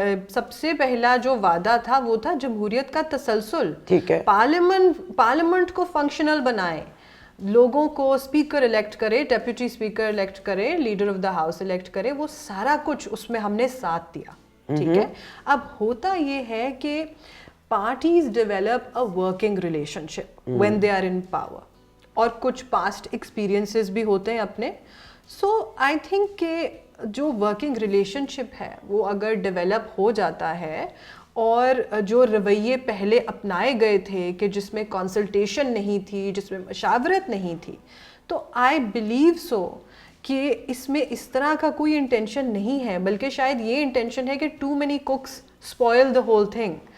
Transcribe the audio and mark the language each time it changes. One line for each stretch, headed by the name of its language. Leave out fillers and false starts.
Urdu: سب سے پہلا جو وعدہ تھا وہ تھا جمہوریت کا تسلسل. ٹھیک ہے. پارلیمنٹ کو فنکشنل بنائے، لوگوں کو اسپیکر الیکٹ کرے، ڈیپیوٹی اسپیکر الیکٹ کرے، leader of the house elect کرے، وہ سارا کچھ اس میں ہم نے ساتھ دیا. ٹھیک ہے. اب ہوتا یہ ہے کہ
English: parties develop a working relationship when they are in power,
Urdu: اور کچھ
English: past experiences
Urdu: بھی ہوتے ہیں اپنے.
English: So I think
Urdu: کہ جو working relationship ہے وہ اگر develop ہو جاتا ہے، اور جو رویے پہلے اپنائے گئے تھے کہ جس میں consultation نہیں تھی، جس میں مشاورت نہیں تھی، تو
English: I believe so
Urdu: کہ اس میں اس طرح کا کوئی انٹینشن نہیں ہے، بلکہ شاید یہ انٹینشن ہے کہ
English: too many cooks spoil the whole thing.